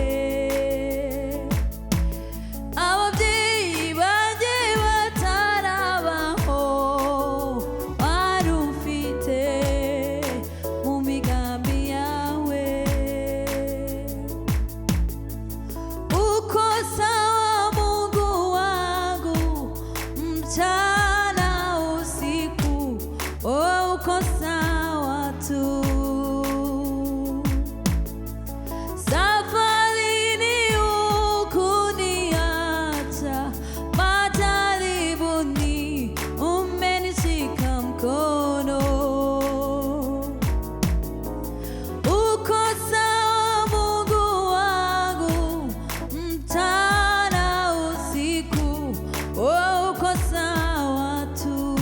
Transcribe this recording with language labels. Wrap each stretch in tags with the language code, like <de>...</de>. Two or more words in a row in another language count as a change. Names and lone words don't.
<rw>ababyeyi bajye batarabaho wari ufite mu migambi yawe</rw> <sw>uko sawa Mungu wangu mchana usiku oh uko sawa tu safarini hukuniacha majaribuni umenishika mkono uko sawa Mungu wangu mchana usiku oh uko sawa tu</sw>